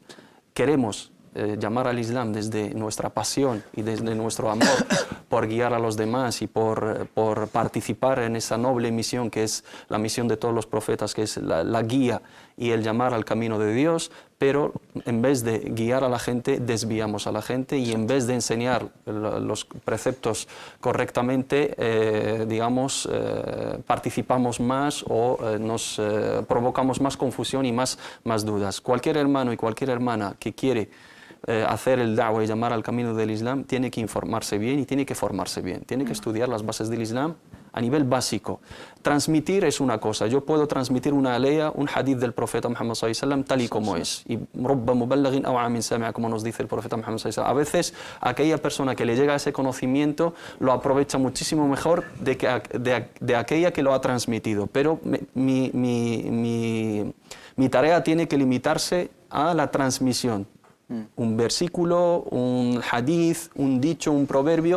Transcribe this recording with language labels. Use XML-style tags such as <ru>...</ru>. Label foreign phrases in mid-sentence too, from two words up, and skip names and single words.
<es>Queremos llamar al Islam desde nuestra pasión y desde nuestro amor por guiar a los demás y por participar en esa noble misión que es la misión de todos los profetas, que es la guía y el llamar al camino de Dios, pero en vez de guiar a la gente, desviamos a la gente, y en vez de enseñar los preceptos correctamente, participamos más o nos provocamos más confusión y más dudas. Cualquier hermano y cualquier hermana que quiere hacer el da'wah y llamar al camino del Islam tiene que informarse bien y tiene que formarse bien, tiene que estudiar las bases del Islam a nivel básico. Transmitir es una cosa, yo puedo transmitir una alea, un hadith del profeta Muhammad</es> <ar>صلى الله عليه وسلم</ar> <es>tal y como es, y</es> <ar>رب مبلغين أو أمين سامع,</ar> <es>como nos dice el profeta Muhammad</es> <ar>صلى الله عليه وسلم.</ar> <es>A veces aquella persona que le llega ese conocimiento lo aprovecha muchísimo mejor de aquella que lo ha transmitido, pero mi tarea tiene que limitarse a la transmisión. Un versículo, un hadith, un dicho, un proverbio.</es>